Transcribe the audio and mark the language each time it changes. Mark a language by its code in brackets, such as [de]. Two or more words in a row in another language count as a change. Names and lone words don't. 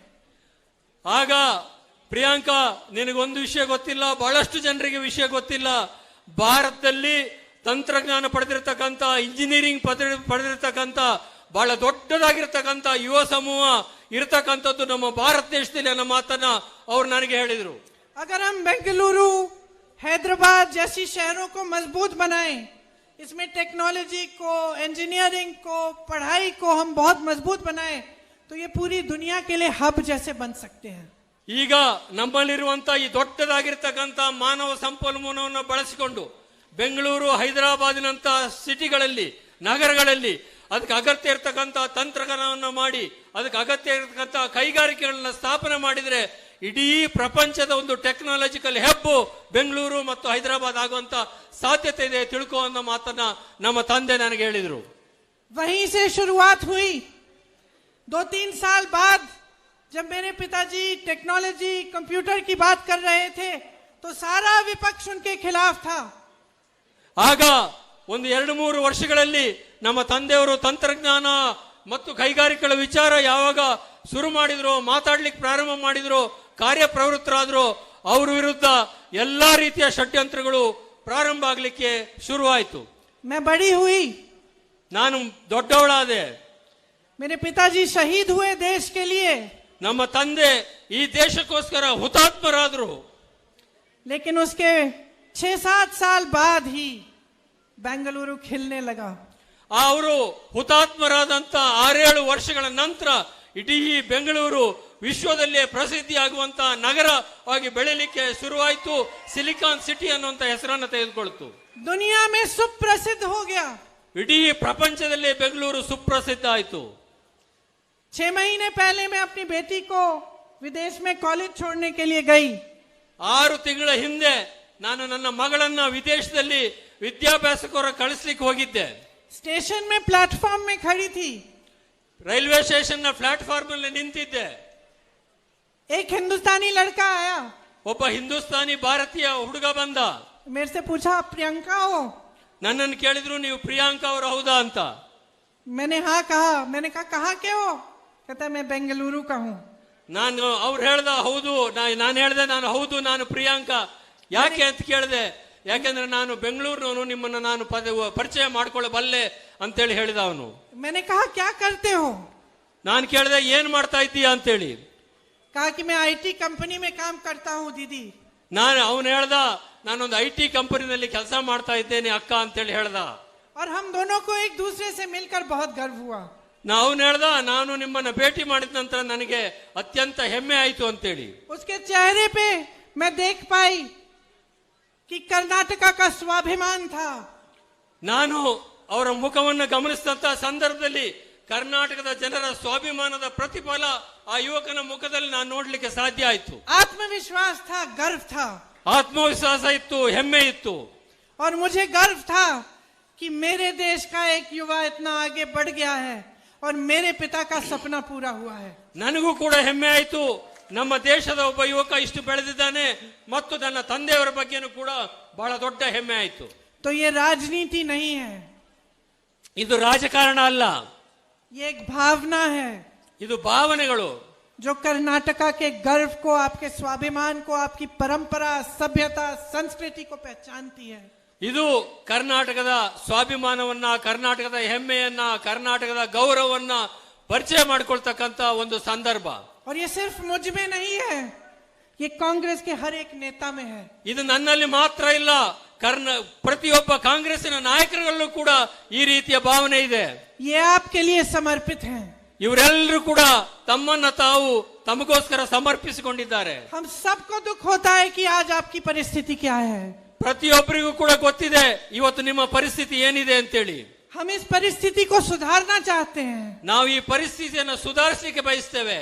[kn] ಆಗ ಪ್ರಿಯಾಂಕಾ, ನಿನಗೊಂದು ವಿಷಯ ಗೊತ್ತಿಲ್ಲ, ಬಹಳಷ್ಟು ಜನರಿಗೆ ವಿಷಯ ಗೊತ್ತಿಲ್ಲ. ಭಾರತದಲ್ಲಿ ತಂತ್ರಜ್ಞಾನ ಪಡೆದಿರತಕ್ಕಂತ, ಇಂಜಿನಿಯರಿಂಗ್ ಪಡೆದಿರತಕ್ಕಂತ ಬಹಳ ದೊಡ್ಡದಾಗಿರ್ತಕ್ಕಂಥ ಯುವ ಸಮೂಹ ಇರತಕ್ಕಂಥದ್ದು ನಮ್ಮ ಭಾರತ ದೇಶದಲ್ಲಿ ಅನ್ನೋ ಮಾತನ್ನ ಅವ್ರು ನನಗೆ ಹೇಳಿದ್ರು. [hi] अगर हम बेंगलुरु, हैदराबाद जैसी शहरों को मजबूत बनाएं, इसमें टेक्नोलॉजी को, इंजीनियरिंग को, पढ़ाई को हम बहुत मजबूत बनाएं, तो ये पूरी दुनिया के लिए हब जैसे बन सकते हैं. [kn] ಈಗ ನಮ್ಮಲ್ಲಿರುವಂತ ಈ ದೊಡ್ಡದಾಗಿರ್ತಕ್ಕಂಥ ಮಾನವ ಸಂಪನ್ಮೂಲವನ್ನು ಬಳಸಿಕೊಂಡು ಬೆಂಗಳೂರು, ಹೈದರಾಬಾದಿನಂತ ಸಿಟಿಗಳಲ್ಲಿ, ನಗರಗಳಲ್ಲಿ ಅದಕ್ಕೆ ಅಗತ್ಯ ಇರತಕ್ಕಂಥ ತಂತ್ರಜ್ಞಾನವನ್ನು ಮಾಡಿ, ಅದಕ್ಕೆ ಅಗತ್ಯ ಇರತಕ್ಕಂಥ ಕೈಗಾರಿಕೆಗಳನ್ನ ಸ್ಥಾಪನೆ ಮಾಡಿದ್ರೆ ಇಡೀ ಪ್ರಪಂಚದ ಒಂದು [en] technological hub [kn] ಬೆಂಗಳೂರು ಮತ್ತು ಹೈದರಾಬಾದ್ ಆಗುವಂತ ಸಾಧ್ಯತೆ ಇದೆ ತಿಳ್ಕೋ ಅನ್ನೋ ಮಾತನ್ನ ನಮ್ಮ ತಂದೆ ನನಗೆ ಹೇಳಿದ್ರು. [hi] वहीं से शुरुआत हुई. 2-3 साल बाद जब मेरे पिताजी टेक्नोलॉजी, कंप्यूटर की बात कर रहे थे तो सारा विपक्ष उनके खिलाफ था. [kn] ಆಗ ಒಂದು 2-3 ವರ್ಷಗಳಲ್ಲಿ ನಮ್ಮ ತಂದೆಯವರು ತಂತ್ರಜ್ಞಾನ ಮತ್ತು ಕೈಗಾರಿಕೆಗಳ ವಿಚಾರ ಯಾವಾಗ ಶುರು ಮಾಡಿದ್ರು, ಮಾತಾಡ್ಲಿಕ್ಕೆ ಪ್ರಾರಂಭ ಮಾಡಿದ್ರು, ಕಾರ್ಯಪ್ರವೃತ್ತರಾದ್ರು, ಅವ್ರ ವಿರುದ್ಧ ಎಲ್ಲಾ ರೀತಿಯ ಷಡ್ಯಂತ್ರಗಳು ಪ್ರಾರಂಭ ಆಗ್ಲಿಕ್ಕೆ ಶುರುವಾಯಿತು. [hi] मैं बड़ी हुई, [kn] ನಾನು ದೊಡ್ಡವಳಾದೆ. [hi] मेरे पिताजी शहीद हुए देश के लिए, [kn] ನಮ್ಮ ತಂದೆ ಈ ದೇಶಕ್ಕೋಸ್ಕರ ಹುತಾತ್ಮರಾದ್ರು. [hi] लेकिन उसके 6-7 साल बाद ही बेंगलुरु खिलने लगा. [kn] ಅವರು ಹುತಾತ್ಮರಾದಂತ 6-7 ವರ್ಷಗಳ ನಂತರ ಇಡೀ ಬೆಂಗಳೂರು ವಿಶ್ವದಲ್ಲೇ ಪ್ರಸಿದ್ಧಿಯಾಗುವಂತ ನಗರವಾಗಿ ಬೆಳೆಯಲಿಕ್ಕೆ ಶುರುವಾಯಿತು. ಸಿಲಿಕಾನ್ ಸಿಟಿ ಅನ್ನುವಂತ ಹೆಸರನ್ನು ತೆಗೆದುಕೊಳ್ತು. [hi] दुनिया में सुप्रसिद्ध हो गया. [kn] ಇಡೀ ಪ್ರಪಂಚದಲ್ಲೇ ಬೆಂಗಳೂರು ಸುಪ್ರಸಿದ್ಧ ಆಯಿತು. [hi] 6 महीने पहले मैं अपनी बेटी को विदेश में कॉलेज छोड़ने के लिए गई. [kn] 6 ತಿಂಗಳ ಹಿಂದೆ ನಾನು ನನ್ನ ಮಗಳನ್ನ ವಿದೇಶದಲ್ಲಿ ವಿದ್ಯಾಭ್ಯಾಸಕ್ಕೋರ ಕಳಿಸ್ಲಿಕ್ಕೆ ಹೋಗಿದ್ದೆ. [hi] स्टेशन में प्लेटफॉर्म में खड़ी थी. [en] railway station [kn] ನ ಪ್ಲಾಟ್ಫಾರ್ಮ್ ಅಲ್ಲಿ ನಿಂತಿದ್ದೆ. [hi] एक हिंदुस्तानी लड़का आया, [kn] ಒಬ್ಬ ಹಿಂದೂಸ್ತಾನಿ ಭಾರತೀಯ ಹುಡುಗ ಬಂದ. [hi] मेरे से पूछा, प्रियंका हो? ನನ್ನನ್ನು ಕೇಳಿದ್ರು, ನೀವು ಪ್ರಿಯಾಂಕಾ ಅವರು ಹೌದಾ ಅಂತ. मैंने हाँ कहा. मैंने कहा, कहाँ के हो? कहता मैं बेंगलुरु का हूँ. [kn] ನಾನು ಅವ್ರು ಹೇಳ್ದ ಹೌದು, ನಾನು ಹೇಳ್ದೆ ನಾನು ಹೌದು, ನಾನು ಪ್ರಿಯಾಂಕಾ. ಯಾಕೆ ಅಂತ ಕೇಳಿದೆ. ಯಾಕೆಂದ್ರೆ ನಾನು ಬೆಂಗಳೂರಿನವನು, ನಿಮ್ಮನ್ನ ನಾನು ಪರಿಚಯ ಮಾಡ್ಕೊಳ್ಳಬಲ್ಲೆ ಅಂತೇಳಿ ಹೇಳಿದ ಅವನು. [hi] मैंने कहा क्या करते हो? [kn] ನಾನು ಕೇಳಿದೆ ಏನ್ ಮಾಡ್ತಾ ಇದ್ದೀಯಾ ಅಂತೇಳಿ. [hi] कहा कि मैं [en] IT company [hi] में काम करता हूँ दीदी. [kn] ಅವನು ಹೇಳ್ದ, ನಾನೊಂದು IT ಕಂಪನಿನಲ್ಲಿ ಕೆಲಸ ಮಾಡ್ತಾ ಇದ್ದೇನೆ ಅಕ್ಕ ಅಂತೇಳಿ ಹೇಳ್ದ. [hi] और हम दोनों को एक दूसरे से मिलकर बहुत गर्व हुआ. [kn] ಅವನು ಹೇಳ್ದ, ನಾನು ನಿಮ್ಮನ್ನ ಭೇಟಿ ಮಾಡಿದ ನಂತರ ನನಗೆ ಅತ್ಯಂತ ಹೆಮ್ಮೆ ಆಯ್ತು ಅಂತೇಳಿ. [hi] उसके चेहरे पे मैं देख पाई कि कर्नाटका का स्वाभिमान था. [kn] ನಾನು ಅವರ ಮುಖವನ್ನು ಗಮನಿಸಿದಂತ ಸಂದರ್ಭದಲ್ಲಿ ಕರ್ನಾಟಕದ ಜನರ ಸ್ವಾಭಿಮಾನದ ಪ್ರತಿಫಲ ಆ ಯುವಕನ ಮುಖದಲ್ಲಿ ನಾನು ನೋಡ್ಲಿಕ್ಕೆ ಸಾಧ್ಯ ಆಯ್ತು. [hi] आत्मविश्वास था, गर्व था. [kn] ಆತ್ಮವಿಶ್ವಾಸ ಇತ್ತು, ಹೆಮ್ಮೆ ಇತ್ತು. [hi] और मुझे गर्व था कि मेरे देश का एक युवा इतना आगे बढ़ गया है और मेरे पिता का सपना पूरा हुआ है. [kn] ನನಗೂ ಕೂಡ ಹೆಮ್ಮೆ ಆಯ್ತು, ನಮ್ಮ ದೇಶದ ಒಬ್ಬ ಯುವಕ ಇಷ್ಟು ಬೆಳೆದಿದ್ದಾನೆ ಮತ್ತು ನನ್ನ ತಂದೆಯವರ ಬಗ್ಗೆನೂ ಕೂಡ ಬಹಳ ದೊಡ್ಡ ಹೆಮ್ಮೆ ಆಯ್ತು. [hi] तो ये राजनीति नहीं है, [kn] ಇದು ರಾಜಕಾರಣ ಅಲ್ಲ, [hi] ये एक भावना है [kn] ಇದು ಭಾವನೆಗಳು. [hi] जो कर्नाटका के गर्व को, आपके स्वाभिमान को, आपकी परंपरा, सभ्यता, संस्कृति को पहचानती है. [kn] ಇದು ಕರ್ನಾಟಕದ ಸ್ವಾಭಿಮಾನವನ್ನ, ಕರ್ನಾಟಕದ ಹೆಮ್ಮೆಯನ್ನ, ಕರ್ನಾಟಕದ ಗೌರವವನ್ನ ಪರಿಚಯ ಮಾಡಿಕೊಳ್ತಕ್ಕಂತ ಒಂದು ಸಂದರ್ಭ. [hi] और ये सिर्फ मुझ में नहीं है, ये कांग्रेस के हर एक नेता में है. [kn] ಇದು ನನ್ನಲ್ಲಿ ಮಾತ್ರ ಇಲ್ಲ, ಪ್ರತಿಯೊಬ್ಬ ಕಾಂಗ್ರೆಸ್ಸಿನ ನಾಯಕರಲ್ಲೂ ಕೂಡ ಈ ರೀತಿಯ ಭಾವನೆ ಇದೆ. [hi] ये आपके लिए समर्पित हैं. [kn] ಇವರೆಲ್ಲರೂ ಕೂಡ ತಮ್ಮನ್ನ ತಾವು ತಮಗೋಸ್ಕರ ಸಮರ್ಪಿಸಿಕೊಂಡಿದ್ದಾರೆ. [hi] हम सबको दुख होता है कि आज आपकी परिस्थिति क्या है. [kn] ಪ್ರತಿಯೊಬ್ಬರಿಗೂ ಕೂಡ ಗೊತ್ತಿದೆ ಇವತ್ತು ನಿಮ್ಮ ಪರಿಸ್ಥಿತಿ ಏನಿದೆ ಅಂತೇಳಿ. [hi] हम इस परिस्थिति को सुधारना चाहते हैं। [kn] ನಾವು ಈ ಪರಿಸ್ಥಿತಿಯನ್ನು ಸುಧಾರಿಸಲಿಕ್ಕೆ ಬಯಸ್ತೇವೆ।